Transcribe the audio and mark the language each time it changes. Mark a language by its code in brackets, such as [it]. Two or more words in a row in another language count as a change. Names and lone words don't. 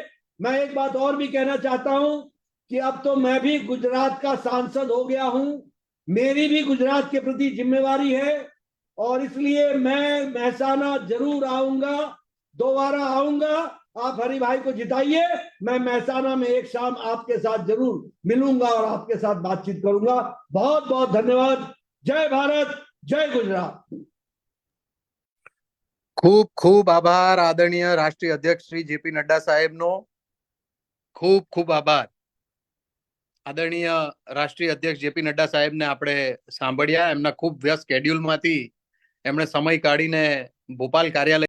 [hi] मैं एक बात और भी कहना चाहता हूं कि अब तो मैं भी गुजरात का सांसद हो गया हूं, मेरी भी गुजरात के प्रति जिम्मेवारी है और इसलिए मैं महसाना जरूर आऊंगा, दोबारा आऊंगा। आप हरि भाई को जिताइए, मैं महसाना में एक शाम आपके साथ जरूर मिलूंगा और आपके साथ बातचीत करूंगा। बहुत बहुत धन्यवाद। जय भारत, जय गुजरात। [gu] ખૂબ ખૂબ આભાર આદરણીય રાષ્ટ્રીય અધ્યક્ષ શ્રી JP નડ્ડા સાહેબ નો ખૂબ ખૂબ આભાર। આદરણીય રાષ્ટ્રીય અધ્યક્ષ JP નડ્ડા સાહેબ ને આપણે સાંભળ્યા, એમના ખૂબ વ્યસ્ત શેડ્યુલ માંથી એમણે સમય કાઢીને ભોપાલ કાર્યાલય